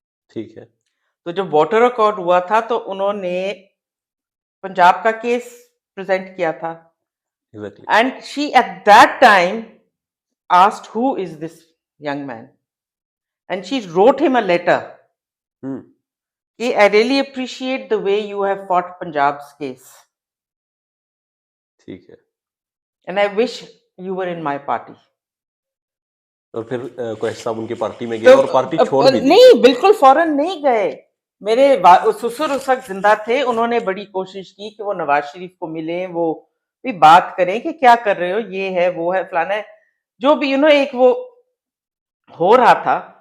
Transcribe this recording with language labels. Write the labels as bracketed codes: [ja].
[hi] ठीक है। तो जब वाटर रिकॉर्ड हुआ था, तो उन्होंने पंजाब का केस प्रेजेंट किया था, [en] And she at that time asked who is this young man, and she wrote him a letter. I really appreciate the way you have fought Punjab's case. [hi] ठीक है। [en] And I wish you were in my party. [hi] और फिर कुरैशी साहब उनकी party में गए, और party छोड़ भी दी? नहीं, बिल्कुल फौरन नहीं गए। मेरे ससुर उस वक्त जिंदा थे, उन्होंने बड़ी कोशिश की कि वो नवाज शरीफ को मिले, वो भी बात करें कि क्या कर रहे हो, ये है वो है फलाना है, जो भी एक वो हो रहा था।